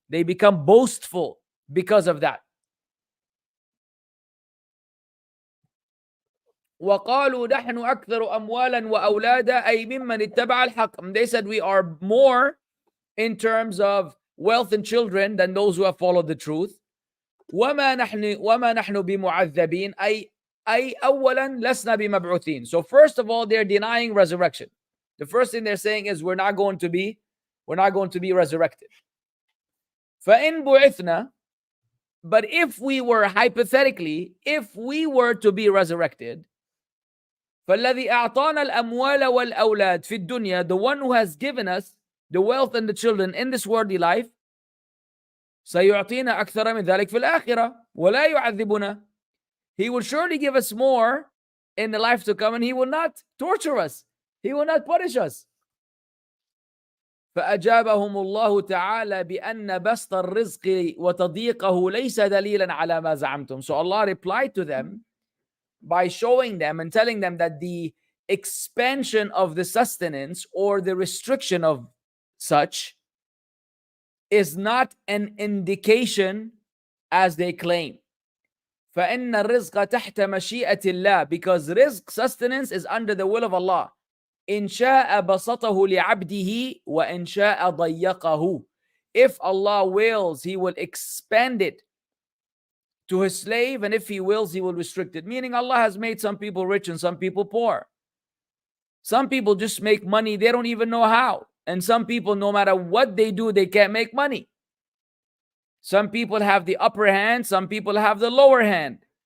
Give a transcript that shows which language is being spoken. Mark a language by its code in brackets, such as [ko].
[en] They become boastful because of that. [ar] وَقَالُوا نَحْنُ أَكْثَرُ أَمْوَالًا وَأَوْلَادًا أَيْ مِمَّنِ اتَّبَعَ الْحَقَّ. [en] They said, we are more in terms of wealth and children than those who have followed the truth. [ar] وما نحن بمعذبين أي أولا لسنا بمبعوثين. [en] So first of all, they're denying resurrection. The first thing they're saying is we're not going to be resurrected. [ar] فإن بعثنا, [en] but if we were hypothetically, if we were to be resurrected, [ar] فالذي أعطانا الأموال والأولاد في الدنيا, [en] the one who has given us the wealth and the children in this worldly life, [ar] سيعطينا أكثر من ذلك في الآخرة ولا يعذبنا. [en] He will surely give us more in the life to come, and he will not torture us. He will not punish us. [ar] فأجابهم الله تعالى بأن بسط الرزق وتضييقه ليس دليلا على ما زعمتم. [en] So Allah replied to them by showing them and telling them that the expansion of the sustenance or the restriction of such is not an indication as they claim. [ar] فإن الرزق تحت مشيئة الله, [en] because rizq, sustenance, is under the will of Allah. [ar] إن شاء بسطه لعبده وإن شاء ضيقه. [en] If Allah wills, He will expand it to His slave, and if He wills, He will restrict it. Meaning Allah has made some people rich and some people poor. Some people just make money, they don't even know how. And some people, no matter what they do, they can't make money. Some people have the upper hand, some people have the lower hand.